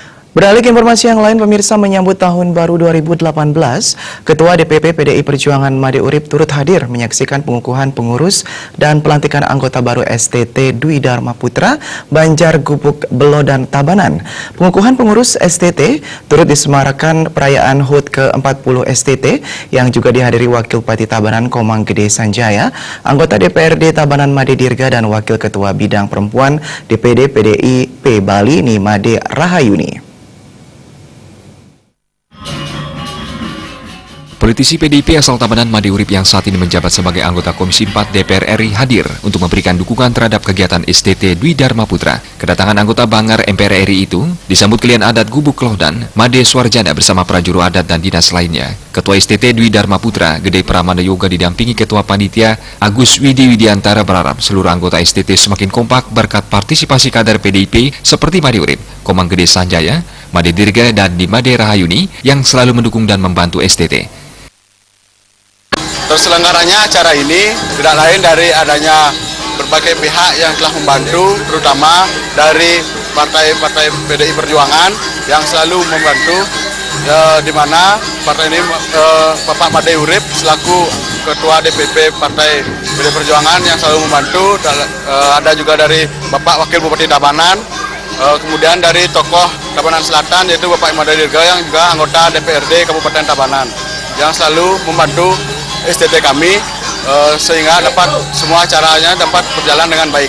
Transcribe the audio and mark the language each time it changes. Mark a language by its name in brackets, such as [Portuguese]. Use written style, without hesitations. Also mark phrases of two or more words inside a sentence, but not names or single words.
[Indonesian] Beralih ke informasi yang lain, pemirsa, menyambut tahun baru 2018, Ketua DPP PDI Perjuangan Made Urip turut hadir menyaksikan pengukuhan pengurus dan pelantikan anggota baru STT Dwi Dharma Putra, Banjar Gubuk Belo dan Tabanan. Pengukuhan pengurus STT turut disemarakan perayaan HUT ke-40 STT yang juga dihadiri Wakil Bupati Tabanan Komang Gede Sanjaya, anggota DPRD Tabanan Made Dirga dan Wakil Ketua Bidang Perempuan DPD PDIP Bali Nimade Rahayuni. Politisi PDIP asal Tabanan Made Urip yang saat ini menjabat sebagai anggota Komisi 4 DPR RI hadir untuk memberikan dukungan terhadap kegiatan STT Dwi Dharma Putra. Kedatangan anggota Bangar MPR RI itu disambut klien adat Gubuk Lohdan, Made Swarjana bersama prajuru adat dan dinas lainnya. Ketua STT Dwi Dharma Putra, Gede Pramana Yoga didampingi Ketua Panitia Agus Widi Widiantara berharap seluruh anggota STT semakin kompak berkat partisipasi kader PDIP seperti Made Urip, Komang Gede Sanjaya, Made Dirga dan Nimade Rahayuni yang selalu mendukung dan membantu STT. Terselenggaranya acara ini tidak lain dari adanya berbagai pihak yang telah membantu, terutama dari partai-partai PDI Perjuangan yang selalu membantu, di mana partai ini Bapak Made Urip selaku Ketua DPP Partai PDI Perjuangan yang selalu membantu, ada juga dari Bapak Wakil Bupati Tabanan, kemudian dari tokoh Tabanan Selatan yaitu Bapak Made Dirga yang juga anggota DPRD Kabupaten Tabanan yang selalu membantu STT kami sehingga semua acaranya dapat berjalan dengan baik.